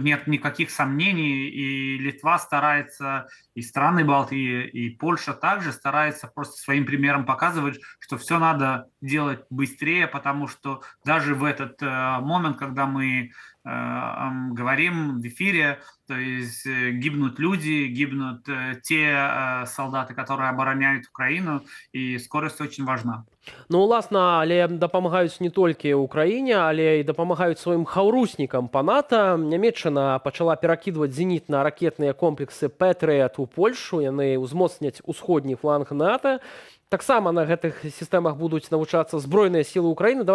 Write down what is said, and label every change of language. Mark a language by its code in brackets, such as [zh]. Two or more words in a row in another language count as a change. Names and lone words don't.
[ru] нет никаких сомнений, и Литва старается, и страны Балтии, и Польша также старается просто своим примером показывать, что все надо делать быстрее, потому что даже в этот момент, когда мы говорим в эфире, то есть гибнут люди, гибнут те солдаты, которые обороняют Украину, и скорость очень важна. [be] Ну, уласна, але дапамагаюць не толькі Украіне, але і дапамагаюць сваім хаўруснікам па НАТО. Нямецчына пачала перакідваць зенітна-ракетныя комплексы «Пэтрыят» у Польшу. Яны ўзмоцняць усходні фланг НАТО. Таксама на гэтых сістэмах будуць навучацца збройныя сілы Украіны.